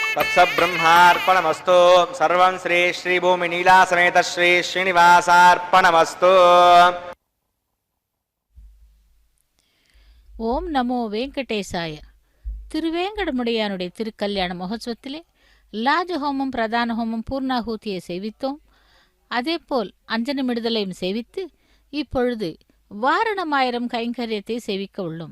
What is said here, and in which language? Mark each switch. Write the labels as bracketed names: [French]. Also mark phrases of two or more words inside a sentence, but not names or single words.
[Sanskrit] సబ్రహ్మార్పణమస్తు. సర్వం శ్రీ శ్రీ భూమి నీలా సమేత శ్రీ శ్రీనివాసార్పణమస్తు. ओम् नमो वेङ्कटेशाय. [Tamil] திருவேங்கடமுடையானுடைய திருக்கல்யாண மகோத்சவத்திலே லாஜஹோமம், பிரதான ஹோமம், பூர்ணாகூதியை சேவித்தோம். அதேபோல் அஞ்சனமிடுதலையும் சேவித்து இப்பொழுது வாரணமாயிரம் கைங்கரியத்தை சேவிக்க உள்ளோம்.